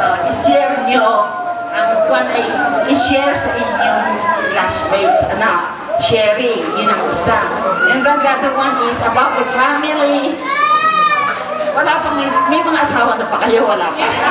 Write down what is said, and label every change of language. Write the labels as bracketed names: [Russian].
[Filipino] I-share nyo ang kwan ay i-share sa inyong classmates. Sharing, yun ang isa. [English] And then the other one is about the family. [Filipino] Wala pang, may mga asawa na pa kayo, wala pa.